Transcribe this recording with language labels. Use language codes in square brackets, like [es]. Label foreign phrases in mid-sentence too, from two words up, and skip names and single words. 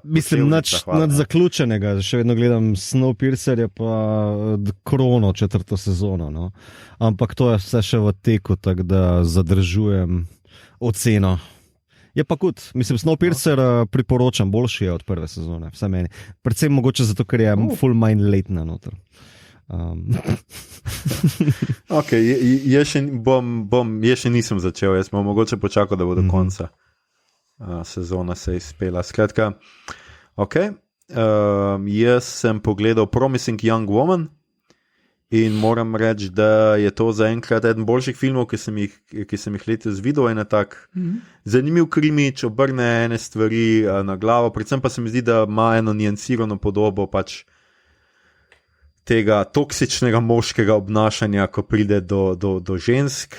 [sl] Mislim, nič zaključenega, še vedno gledam Snowpiercer, je pa Krono 4. sezono, no. Ampak to je vse še v teku, tako da zadržujem oceno. Je pa kot, mislim, Snowpiercer priporočam, boljši je od prve sezone, vse meni. Predvsem mogoče zato, ker je [en] full mind late [sl] na noter. Ok, jaz še nisem začel, jaz bom mogoče počakal, da bo do konca sezona se izpela. Skratka, ok, jaz sem pogledal Promising Young Woman in moram reči, da je to zaenkrat eden boljših filmov, ki sem jih letos videl, en tak zanimiv krimič, obrne ene stvari na glavo, predvsem pa se mi zdi, da ima eno niansirano podobo pač tega toksičnega moškega obnašanja, ko pride do žensk.